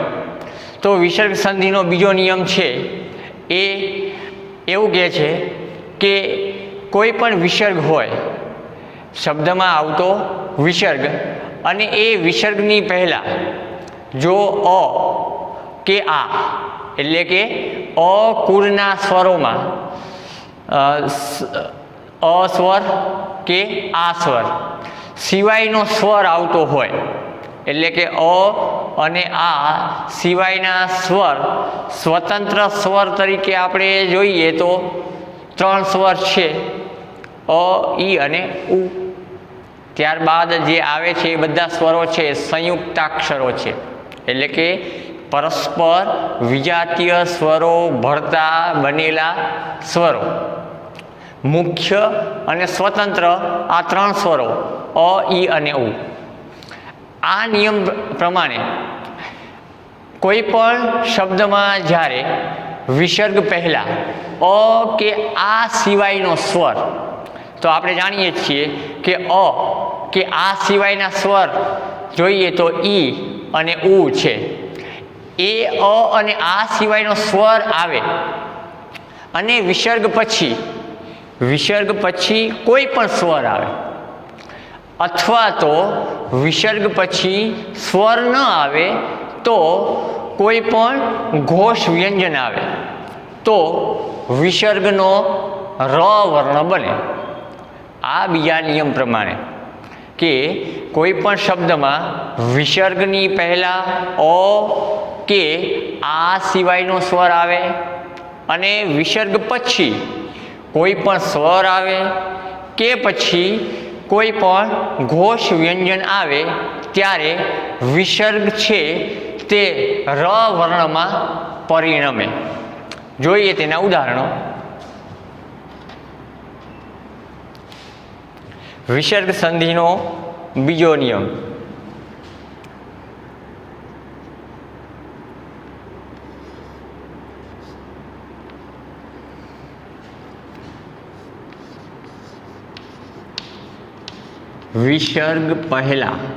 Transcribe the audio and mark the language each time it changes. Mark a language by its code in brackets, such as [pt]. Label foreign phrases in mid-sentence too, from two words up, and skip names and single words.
[gu] તો વિસર્ગ સંધિનો બીજો નિયમ છે એ એવું કહે છે કે કોઈ પણ વિસર્ગ હોય, શબ્દમાં આવતો વિસર્ગ અને એ વિસર્ગની પહેલા જો અ કે આ એટલે કે અ કુળના સ્વરોમાં અ સ્વર કે આ સ્વર સિવાયનો સ્વર આવતો હોય એટલે કે અ અને આ સિવાયના સ્વર સ્વતંત્ર સ્વર તરીકે આપણે જોઈએ તો ત્રણ સ્વર છે અ ઈ અને ઉ। ત્યારબાદ જે આવે છે બધા સ્વરો છે સંયુક્તાક્ષરો છે એટલે કે પરસ્પર વિજાતીય સ્વરો ભરતા બનેલા સ્વરો। મુખ્ય અને સ્વતંત્ર આ ત્રણ સ્વરો અ ઈ અને ઉ। આ નિયમ પ્રમાણે કોઈપણ શબ્દમાં જ્યારે વિસર્ગ પહલા અ કે આ સિવાયનો સ્વર, તો આપણે જાણીએ છીએ કે અ કે આ સિવાયના સ્વર જોઈએ તો ઈ અને ઉ છે। એ અ અને આ સિવાયનો સ્વર આવે અને વિસર્ગ પછી કોઈ પણ સ્વર આવે અથવા તો વિસર્ગ પછી સ્વર ન આવે તો કોઈ પણ ઘોષ વ્યંજન આવે તો વિસર્ગનો ર વર્ણ બને। આ બીજા નિયમ પ્રમાણે કે કોઈ પણ શબ્દમાં વિસર્ગની પહેલા અ કે આ સિવાયનો સ્વર આવે અને વિસર્ગ પછી કોઈ પણ સ્વર આવે કે પછી કોઈ પણ ઘોષ વ્યંજન આવે ત્યારે વિસર્ગ છે તે ર વર્ણમાં પરિણમે। જોઈએ તેના ઉદાહરણો. વિસર્ગ સંધિનો બીજો નિયમ। વિસર્ગ પહલા